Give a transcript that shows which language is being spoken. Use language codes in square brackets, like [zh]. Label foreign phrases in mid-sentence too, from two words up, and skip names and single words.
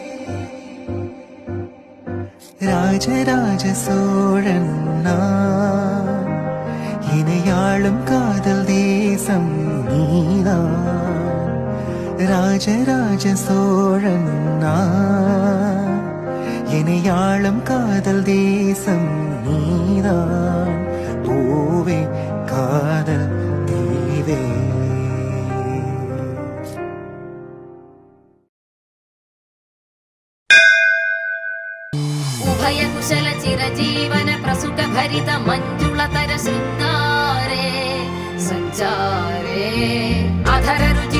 [ta] ராஜராஜ சோழன் நான், இணையாளும் காதல் தேசம் நீதான். ராஜராஜ சோழன் நான், இணையாளும் காதல் தேசம் நீதான். பூவே காதல் தீவே. [sa] उभय कुशल चिरजीवन प्रसुख भरित मंजुलतर शृंगारे संचारे, अधर रुचित